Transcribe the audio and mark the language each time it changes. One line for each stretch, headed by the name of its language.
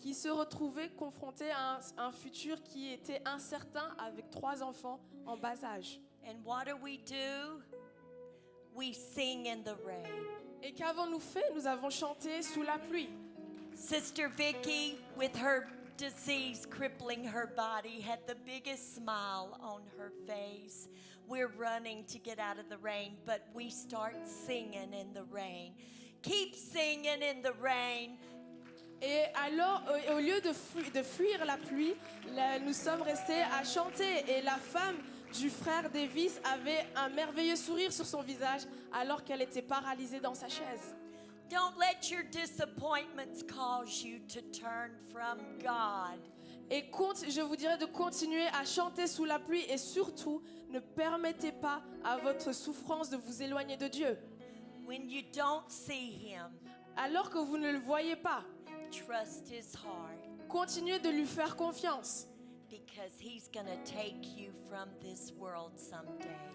French: qui se retrouvait confrontée à un futur qui était incertain avec 3 enfants en bas âge.
English: And what do? We sing in the rain.
French: Et qu'avons-nous fait? Nous avons chanté sous la pluie.
English: Sister Vicki, with her disease crippling her body, had the biggest smile on her face. We're running to get out of the rain, but we start singing in the rain. Keep singing in the rain.
French: Et alors, au lieu de fuir la pluie, nous sommes restés à chanter. Et la femme du frère Davis avait un merveilleux sourire sur son visage alors qu'elle était paralysée dans sa chaise.
English: Don't let your disappointments cause you to turn from God.
French: Et je vous dirais de continuer à chanter sous la pluie et surtout, ne permettez pas à votre souffrance de vous éloigner de Dieu.
English: When you don't see Him,
French: Alors que vous ne le voyez pas,
English: trust His heart,
French: continuez de lui faire confiance.
English: because He's going to take you from this world someday.